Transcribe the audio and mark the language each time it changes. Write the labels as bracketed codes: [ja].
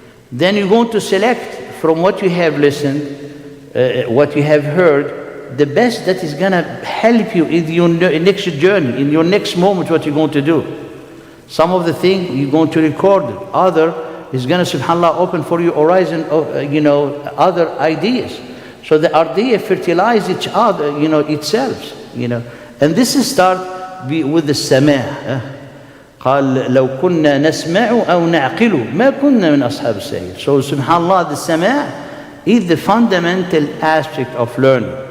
[en] Then you're going to select from what you have listened, what you have heard, the best that is going to help you in your next journey, in your next moment, what you're going to do. Some of the things you're going to record, other is going to, subhanAllah, open for you horizon of, other ideas. So the idea fertilize each other, itself, And this is start with the sama'. [ar] قال لو كنا نسمع أو نعقل ما كنا من أصحاب السعير. [en] So subhanAllah, the sama' is the fundamental aspect of learning.